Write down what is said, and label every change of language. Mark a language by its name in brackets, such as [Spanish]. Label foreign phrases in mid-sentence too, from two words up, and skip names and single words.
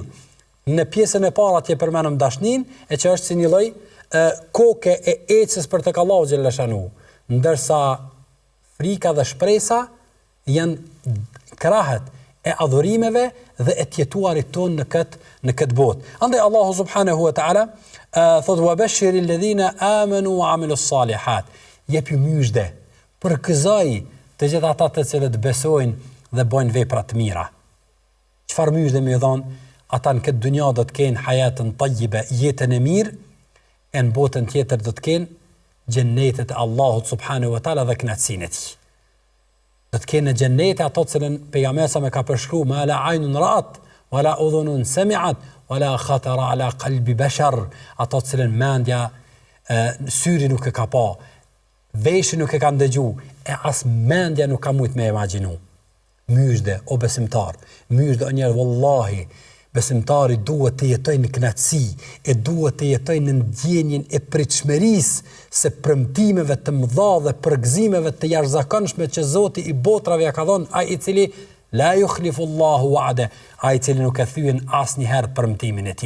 [Albanian] Në pjesën e parë atje përmendëm dashnin, e që është si një lloj koke e ecës për tek Allahu [Arabic] جل شأنه, [Albanian] ndërsa frika dhe shpresa janë krahët e adhurimeve dhe e tjetuarit ton në këtë botë. Andaj Allahu [Arabic] سبحانه وتعالى [Albanian] thot [Arabic] وبشر الذين آمنوا وعملوا الصالحات. [Albanian] Jepi myshdë për këzaj të gjitha ata të cilët besojnë dhe bëjnë vepra të mira. Çfarë myshdë më dhon? Ata në këtë dunja do të kenë hayatën tayyiba, jetën e mirë, e në botën tjetër do të kenë xhennetet e Allahut [Arabic] سبحانه وتعالى [Albanian] dhe kënaqësinë e tij. Do të kenë xhennete ato të cilën pejgamberi sa më ka përshkruar [Arabic] ما لا عين رأت ولا أذن سمعت ولا خطر على قلب بشر, [Albanian] ato të cilën mendja syri nuk e ka pa, veshi nuk e ka ndëgju, e as mendja nuk ka mujt me imagjinu. Myshde, o besimtar, myshde o njerë, wallahi, besimtari duhet të jetojnë në knatësi, e duhet të jetojnë në ndjenjen e pritshmërisë se premtimeve të mëdha dhe përgëzimeve të jashtëzakonshme që Zoti i botrave ja ka dhënë, ai i cili [Arabic] لا يخلف الله وعده, [Albanian] ai i cili nuk e thyen asnjëherë premtimin e tij.